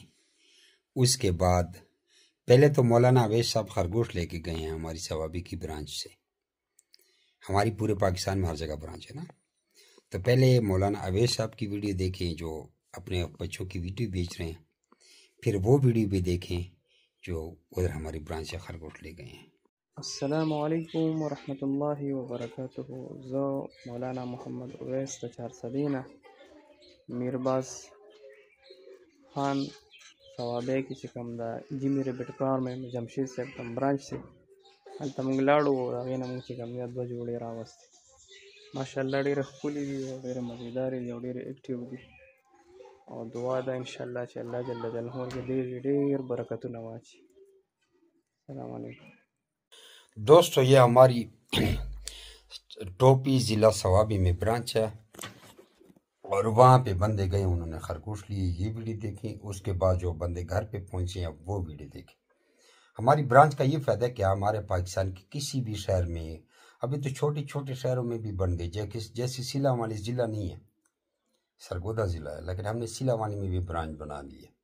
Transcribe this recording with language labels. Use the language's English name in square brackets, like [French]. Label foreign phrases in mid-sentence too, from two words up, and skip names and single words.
[Urdu] اس کے بعد پہلے تو مولانا اویس صاحب خرگوش لے کے گئے ہیں ہماری ثوابی کی برانچ سے، ہماری پورے پاکستان میں ہر جگہ برانچ ہے نا، تو پہلے مولانا اویس صاحب کی ویڈیو دیکھیں جو اپنے بچوں کی ویڈیو بیچ رہے ہیں، پھر وہ ویڈیو بھی دیکھیں جو ادھر ہماری برانچ سے خرگوش لے گئے ہیں۔ [Arabic] السلام علیکم ورحمۃ اللہ وبرکاتہ. [Pashto] زه مولانا محمد اویس د 400 نه میرباز خان ثوابی کې چې کوم د جیمي ریبټ فارم جمشید صاحب کوم برانچ دی هلته موږ لاړو، هغې نه موږ چې کوم دی 2 جوړې راوستې. ماشاءالله ډېرې ښکلې دي او ډېرې مزېدارې دي او ډېرې ایکټیو دي، او دعا ده انشاءالله چې الله [Arabic] جل جلاله [Pashto] کې ډېر برکتونه واچي. [Arabic] السلام علیکم. [Urdu] دوستو یہ ہماری ٹوپی ضلع ثوابی میں برانچ ہے، اور وہاں پہ بندے گئے انہوں نے خرگوش لیے، یہ ویڈیو دیکھیں۔ اس کے بعد جو بندے گھر پہ پہنچے ہیں وہ ویڈیو دیکھیں۔ ہماری برانچ کا یہ فائدہ ہے کہ ہمارے پاکستان کے کسی بھی شہر میں، ابھی تو چھوٹے چھوٹے شہروں میں بھی بن گئے، جیسے سیلاوانی ضلع نہیں ہے، سرگودا ضلع ہے، لیکن ہم نے سیلاوانی میں بھی برانچ بنا لی ہے۔